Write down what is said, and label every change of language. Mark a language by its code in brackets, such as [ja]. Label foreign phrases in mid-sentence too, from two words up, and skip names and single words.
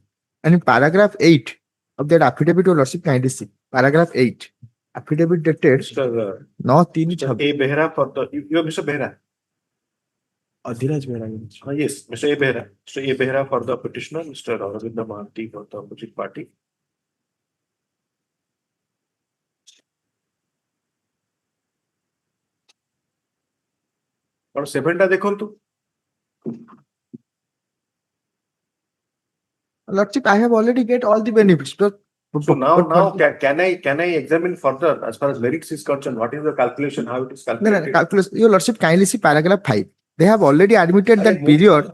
[en] And in paragraph 8 of that affidavit, Your Lordship, kindly see paragraph 8. Affidavit dated Mr. 9/3/26. A. Behra for the you are Mr. Behra. Adhiraj Behra. Yes, Mr. A. Behra. Mr. A. Behra for the petitioner, Mr. Aravinda Mahanti for the opposite party. [or] ଆଉ 7 ଟା ଦେଖନ୍ତୁ. [en] Lordship, I have already get all the benefits. So now can I examine further as far as merits is concerned? What is the calculation? How it is calculated? No, calculus. Your Lordship, kindly see paragraph 5. They have already admitted that period.